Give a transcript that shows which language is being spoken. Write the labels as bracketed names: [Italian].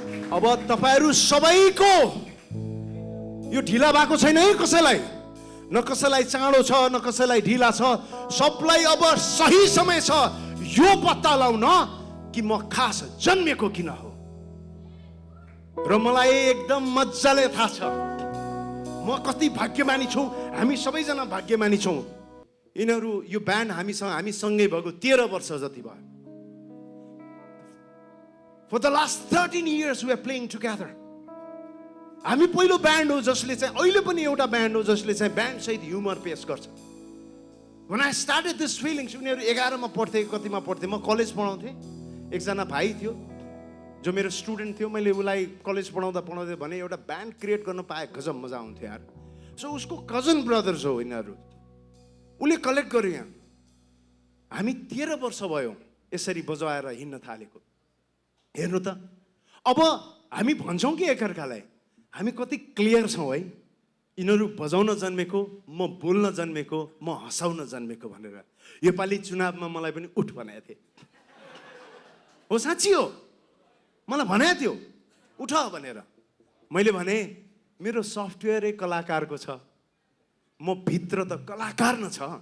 [Nepali] अब तपाईहरु सबैको यो ढिला भएको छैन है, कसैलाई न कसैलाई चाँडो छ न कसैलाई ढिला छ, सबलाई अब सही समय छ यो पत्ता लाउन कि म खास जन्मेको किन हो। र मलाई एकदम मजाले थाहा छ म कति भाग्यमानी छु, हामी सबैजना भाग्यमानी छौँ। यिनीहरू यो ब्यान्ड हामी सँगै भएको 13 वर्ष जति भयो। [English] For the last 13 years we are playing together. [Nepali] हामी पहिलो ब्यान्ड हो जसले चाहिँ अहिले पनि एउटा ब्यान्ड हो जसले चाहिँ ब्यान्ड सहित ह्युमर पेश गर्छ। [English] When I started this feelings, [Nepali] उनीहरू 11 मा पढ्थे, कतिमा पढ्थे, म कलेज पढाउँथे। एकजना भाइ थियो जो मेरो स्टुडेन्ट थियो, मैले उसलाई कलेज पढाउँदा भने एउटा ब्यान्ड क्रिएट गर्न पाए गजब मजा आउँथ्यो यार। सो उसको कजन ब्रदर्स हो यिनीहरू, उसले कलेक्ट गर्यो यहाँ। हामी 13 वर्ष भयो यसरी बजाएर हिँड्न थालेको। हेर्नु त, अब हामी भन्छौँ कि एकअर्कालाई हामी कति क्लियर छौँ है। यिनीहरू बजाउन जन्मेको, म बोल्न जन्मेको, म हँसाउन जन्मेको भनेर। योपालि चुनावमा मलाई पनि उठ भनेको थिए हो, साँच्ची हो, मलाई भनेको थियो उठ भनेर। मैले भने मेरो सफ्टवेयरै कलाकारको छ, म भित्र त कलाकार न छ।